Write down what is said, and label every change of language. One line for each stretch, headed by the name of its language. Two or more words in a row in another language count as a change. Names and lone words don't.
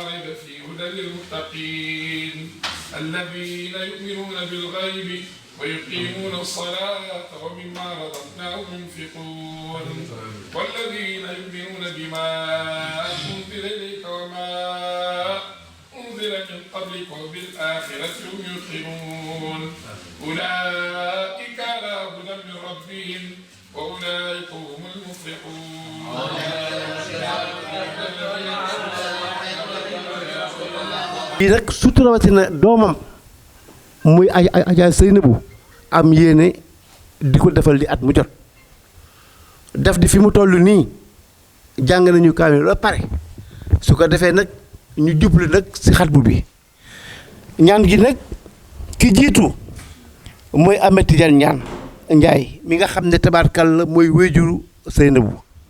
Arabic: ريب فيه هدى للمتقين الذين يؤمنون بالغيب ويقيمون الصلاة ومما رزقناهم ينفقون والذين يؤمنون بما أنزل إليك وما أنزل من قبلك وبالآخرة هم يوقنون أولئك على هدى من ربهم وأولئك هم المفلحون
Wolof: lii rek surtout rawatina doomam muy Adja Seynabou am yéene di ko defal li at mu jot def di fi mu toll nii jàng nañu kaamil ba pare su ko defee nag ñu jublu nag si xatbu bi ñaan gi nag ki jiitu mooy Ahmed Tidiane ñaan Njaay mi nga xam ne tabaarkal la mooy wéyjuru Seynabou